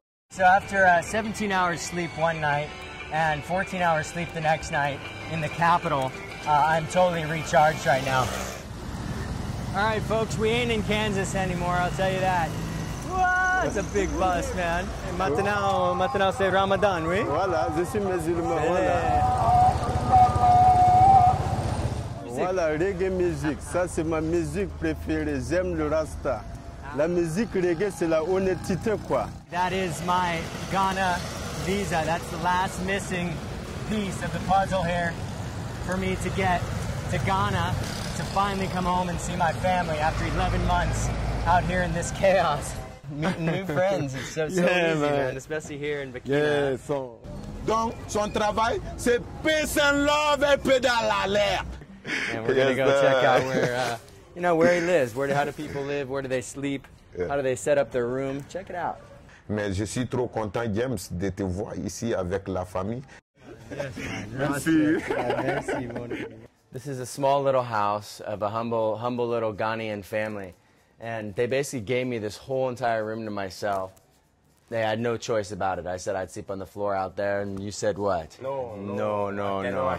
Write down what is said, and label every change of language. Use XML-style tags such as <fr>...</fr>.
<en>So after 17 hours sleep one night and 14 hours sleep the next night in the capital, I'm totally recharged right now. All right, folks, we ain't in Kansas anymore, I'll tell you that. Whoa, it's a big bus, man.</en> <fr>Maintenant c'est Ramadan, oui? Voilà, je suis musulman, voilà. Voilà, reggae musique, ça c'est ma musique préférée, j'aime le Rasta. La musique reggae, c'est la honnêteté, quoi.</fr> <en>That is my Ghana visa. That's the last missing piece of the puzzle here for me to get to Ghana to finally come home and see my family after 11 months out here in this chaos. Meeting new friends, it's so easy, man, especially here in Burkina. Yeah, so.</en> <fr>Donc, son travail, c'est</fr> <en>peace and love</en> <fr>et pédale à l'air.</fr> <en>And we're gonna go check out where, where he lives. How do people live? Where do they sleep? How do they set up their room? Check it out.</en> <fr>Mais je suis trop content, James, de te voir ici avec la famille.</fr> <en>Yes,</en> <fr>merci. Merci.</fr> <en>This is a small little house of a humble little Ghanaian family. And they basically gave me this whole entire room to myself. They had no choice about it. I said I'd sleep on the floor out there, and you said what? No. I</en>